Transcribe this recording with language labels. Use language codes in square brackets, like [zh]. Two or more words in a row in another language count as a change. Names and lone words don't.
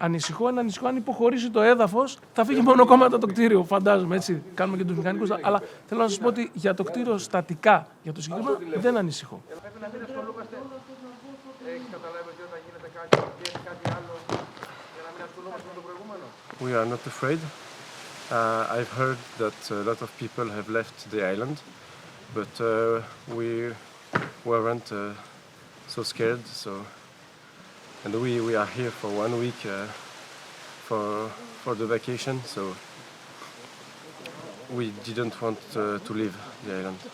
[el] ανησυχώ αν υποχωρήσει το έδαφος, θα φύγει μονοκόμματα το κτίριο, φαντάζομαι, έτσι, κάνουμε και τους μηχανικούς. Αλλά θέλω να σας πω ότι για το κτίριο στατικά, για το συγκεκριμένο, δεν ανησυχώ. Πρέπει να μην ασχολούμαστε. Έχεις καταλάβει ότι όταν γίνεται κάτι άλλο, για να μην ασχολούμαστε με το προηγούμενο. [en] We are not afraid. I've heard that a lot of people have left the island, but we weren't so scared. And we are here for 1 week for the vacation, so we didn't want to leave the island.